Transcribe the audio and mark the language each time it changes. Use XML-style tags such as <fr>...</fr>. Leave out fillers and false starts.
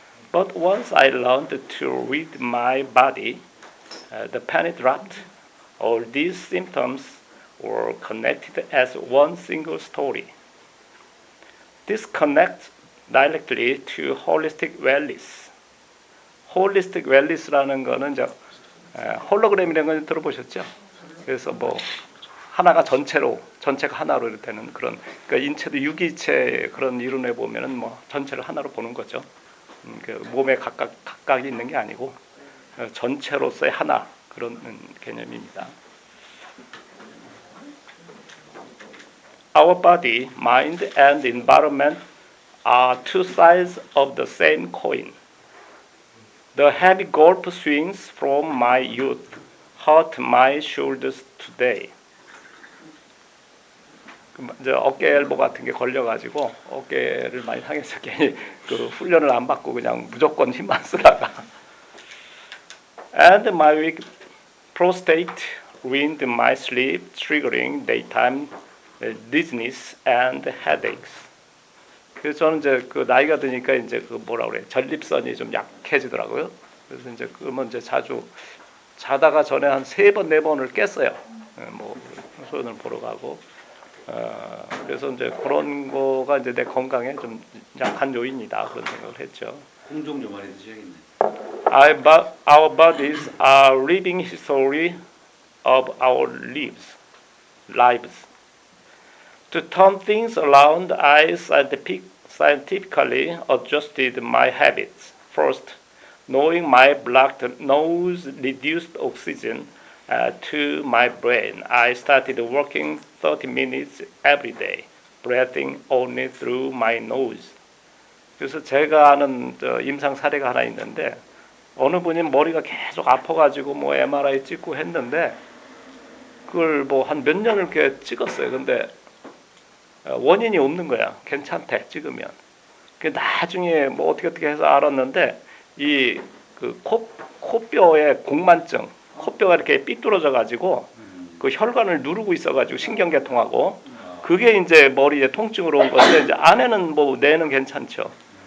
<en>But once I learned to read my body, the pain dropped. All these symptoms were connected as one single story. This connects directly to holistic wellness.</en> <ko>holistic wellness라는 거는 이제 홀로그램이라는 걸 들어보셨죠? 그래서 뭐 하나가 전체가 하나로 되는 그런, 그러니까 인체도 유기체 그런 이론에 보면은 뭐 전체를 하나로 보는 거죠. 그 몸에 각각 있는 게 아니고 전체로서의 하나 그런 개념입니다.</ko> <en>Our body, mind, and environment are two sides of the same coin. The heavy golf swings from my youth hurt my shoulders today.</en> <ko>이제 어깨 엘보 같은 게 걸려가지고 어깨를 많이 상해서 괜히 그 훈련을 안 받고 그냥 무조건 힘만 쓰다가</ko> <en>and my weak prostate ruined my sleep, triggering daytime dizziness and headaches.</en> <ko>그래서 저는 이제 그 나이가 드니까 이제 그 뭐라 그래 전립선이 좀 약해지더라고요. 그래서 이제 그러면 이제 자주 자다가 전에 한 3번 4번을 깼어요. 뭐 소연을 보러 가고. 그래서 이제 그런 거가 이제 내 건강에 좀 약한 요인이다 그런 생각을 했죠. 공정 좀 많이 드셔야겠네.</ko> <en>Our bodies are living history of our lives. To turn things around, I scientifically adjusted my habits. First, knowing my blocked nose reduced oxygen to my brain, I started working 30 minutes every day, breathing only through my nose.</en> <ko>그래서 제가 아는 임상 사례가 하나 있는데 어느 분이 머리가 계속 아파가지고 뭐 MRI 찍고 했는데 그걸 뭐 한 몇 년을 이렇게 찍었어요. 근데 원인이 없는 거야. 괜찮대 찍으면. 그 나중에 뭐 어떻게 해서 알았는데 이 그 코뼈의 공만증, 코뼈가 이렇게 삐뚤어져 가지고 그 혈관을 누르고 있어 가지고 신경계통하고 그게 이제 머리에 통증으로 온 건데 이제 안에는 뭐 뇌는 괜찮죠.</ko>